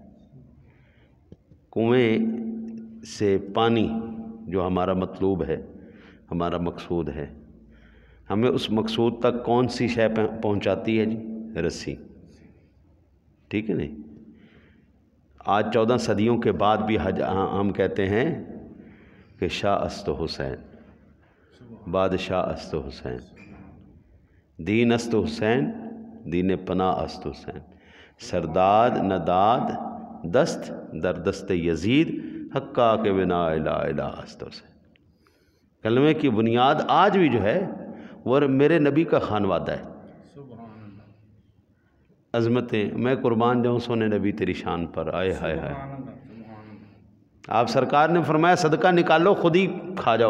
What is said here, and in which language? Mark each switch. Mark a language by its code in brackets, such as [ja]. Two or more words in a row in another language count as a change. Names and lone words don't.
[ur] کنویں سے پانی جو ہمارا مطلوب ہے، ہمارا مقصود ہے، ہمیں اس مقصود تک کون سی شے پہنچاتی ہے جی؟ رسی۔ ٹھیک ہے نہیں؟ آج 14 صدیوں کے بعد بھی ہم کہتے ہیں کہ [fa] شاہ است حسین، بادشاہ است حسین، دین است حسین، دین پناہ است حسین، سرداد نداد دست در دست یزید، حقا کے بنا الہ الہ است حسین۔ [ur] کلمے کی بنیاد آج بھی جو ہے وہ میرے نبی کا خانوادہ ہے۔ عظمتیں میں قربان جاؤں سونے نبی تیری شان پر، آئے ہائے ہائے۔ آپ سرکار نے فرمایا صدقہ نکالو خود ہی کھا جاؤ۔